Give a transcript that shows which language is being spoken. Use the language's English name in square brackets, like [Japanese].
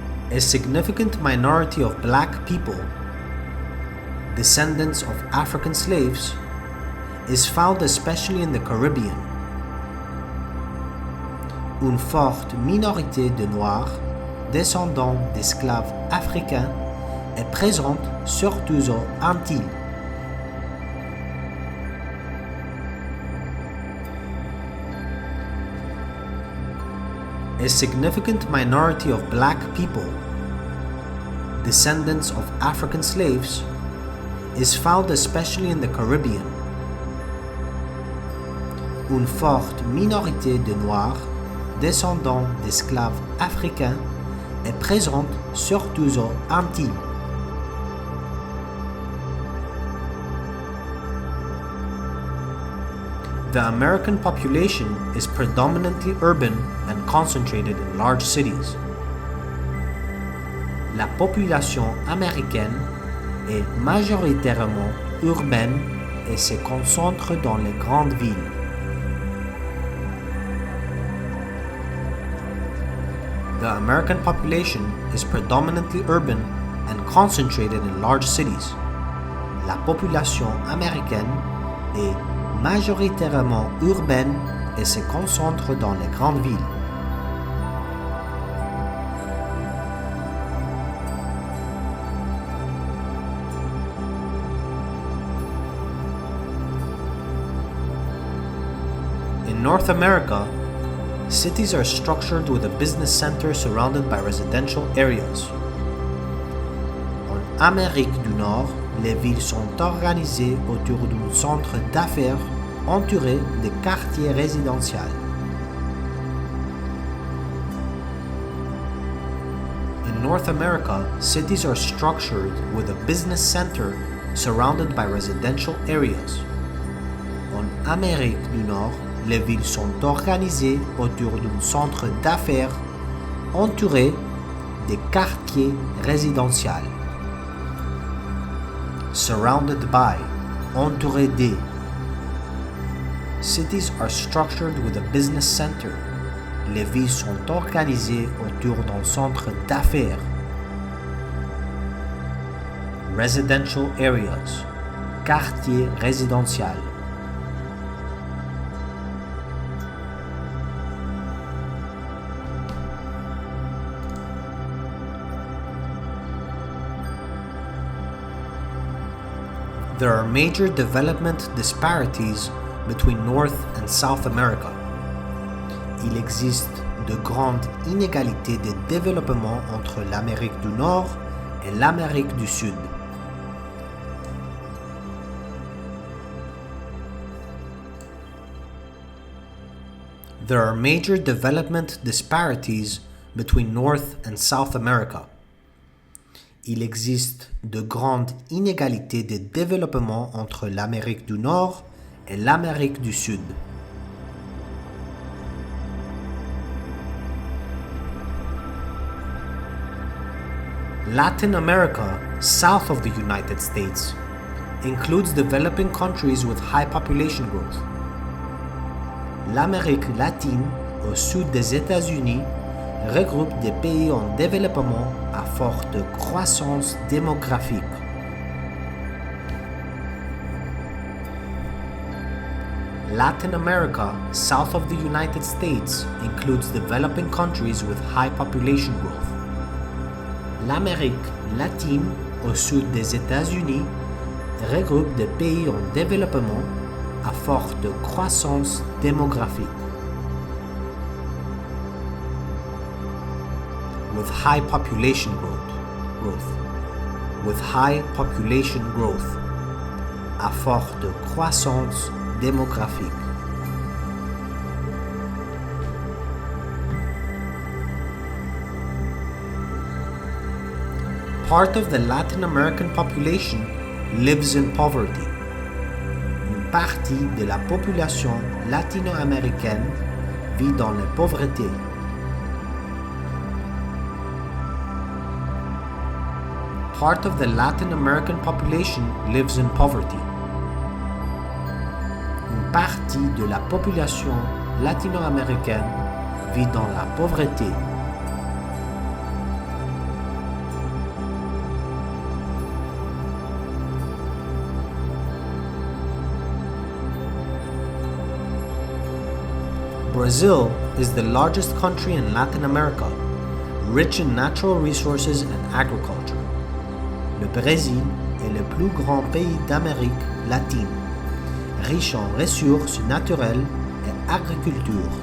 [English] A significant minority of black people, descendants of African slaves, is found especially in the Caribbean. [French] Une forte minorité de Noirs, descendants d'esclaves africains, est présente surtout aux Antilles. [English] A significant minority of black people, descendants of African slaves, is found especially in the Caribbean. [French] Une forte minorité de Noirs, descendants d'esclaves africains, est présente surtout aux Antilles. [English] The American population is predominantly urban and concentrated in large cities. [French] La population américaine est majoritairement urbaine et se concentre dans les grandes villes. [English] The American population is predominantly urban and concentrated in large cities. [French] La population américaine est majoritairement urbaine et se concentre dans les grandes villes. [English] In North America, cities are structured with a business center surrounded by residential areas. [French] En Amérique du Nord, les villes sont organisées autour d'un centre d'affaires entouré de quartiers résidentiels. [English] In North America, cities are structured with a business center surrounded by residential areas. [French] En Amérique du Nord, les villes sont organisées autour d'un centre d'affaires entouré de quartiers résidentiels. [English] Surrounded by, [French] entouré de. [English] Cities are structured with a business center. [French] Les villes sont organisées autour d'un centre d'affaires. [English] Residential areas, [French] quartiers résidentiels. [English] There are major development disparities between North and South America. [French] Il existe de grandes inégalités de développement entre l'Amérique du Nord et l'Amérique du Sud. [English] There are major development disparities between North and South America. [French] Il existe de grandes inégalités de développement entre l'Amérique du Nord et l'Amérique du Sud. [English] Latin America, south of the United States, includes developing countries with high population growth. [French] L'Amérique latine, au sud des États-Unis, regroupe des pays en développement à forte croissance démographique. [English] Latin America, south of the United States, includes developing countries with high population growth. [French] L'Amérique latine, au sud des États-Unis, regroupe des pays en développement à forte croissance démographique. [English] With high population growth. With high population growth. [French] À forte croissance démographique. [English] Part of the Latin American population lives in poverty. [French] Une partie de la population latino-américaine vit dans la pauvreté. [English] Part of the Latin American population lives in poverty. [French] Une partie de la population latino-américaine vit dans la pauvreté. [English] Brazil is the largest country in Latin America, rich in natural resources and agriculture. [French] Le Brésil est le plus grand pays d'Amérique latine, riche en ressources naturelles et agriculture.